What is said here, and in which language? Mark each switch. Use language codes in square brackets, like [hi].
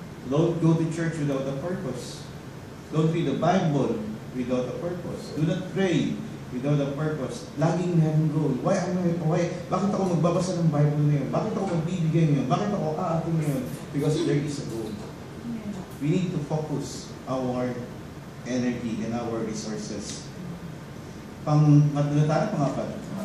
[en] Don't go to church without a purpose. Don't read the Bible without a purpose. Do not pray without a purpose. [tl] Laging merong goal. Bakit ako magbabasa ng Bible ngayon? Bakit ako magbibigay ngayon? Bakit ako aatin ngayon? [en] Because there is a goal. We need to focus our energy and our resources. [tl] Pangapat.